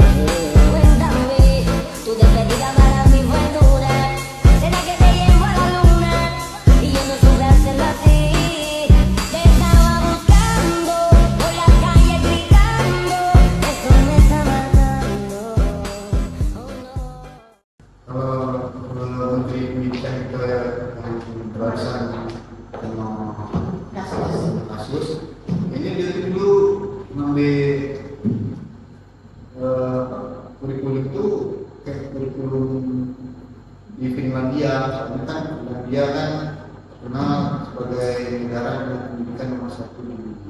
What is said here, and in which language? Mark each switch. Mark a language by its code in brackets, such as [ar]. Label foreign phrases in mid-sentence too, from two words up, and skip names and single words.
[es] Cuéntame, tu despedida para mí fue dura. ¿Será que te llevo a la luna? Y yo no supe hacerlo así. Te estaba buscando, por la calle gritando. Esto me está matando. Oh no. [id] Kalau Menteri Pendidikan kita yang berurusan dengan kasus, ini dia dulu mengambil kurikulum itu kayak kurikulum di Finlandia, karena kan Finlandia kan terkenal sebagai negara dengan pendidikan nomor 1 di dunia.